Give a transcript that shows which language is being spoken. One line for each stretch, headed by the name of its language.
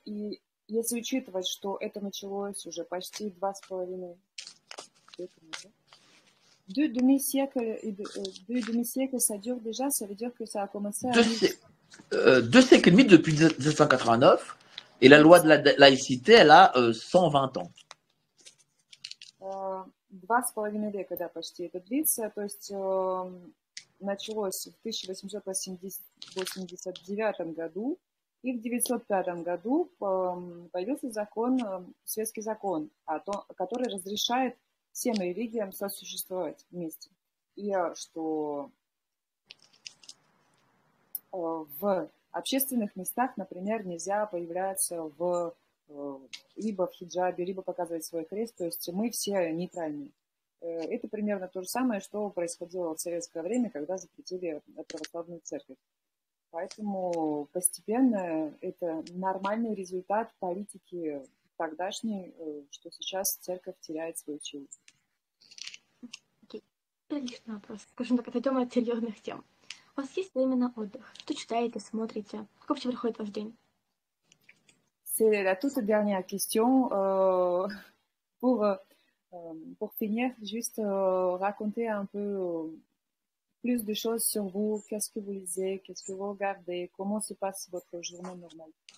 Russian: И если учитывать, что это началось уже почти 2,5 века назад,
French: deux demi-siècles, ça dure déjà, ça veut dire que ça a commencé à... Deux siècles et demi depuis 1989, et la loi de la laïcité, elle a 120 ans.
Russian: 2,5 века, да, почти это длится, то есть началось в 1889 году, и в 1905 году появился закон, светский закон, который разрешает всем религиям сосуществовать вместе. И что в общественных местах, например, нельзя появляться либо в хиджабе, либо показывать свой крест, то есть мы все нейтральные. Это примерно то же самое, что происходило в советское время, когда запретили православную церковь. Поэтому постепенно это нормальный результат политики тогдашней, что сейчас церковь теряет свою силу. Окей. Лишний вопрос. Скажем так, отойдем от серьезных тем. У вас есть время на отдых? Что читаете, смотрите? Как вообще проходит ваш день?
French: C'est la toute dernière question. Pour finir, juste raconter un peu plus de choses sur vous. Qu'est-ce que vous lisez? Qu'est-ce que vous regardez? Comment se passe votre journée normale?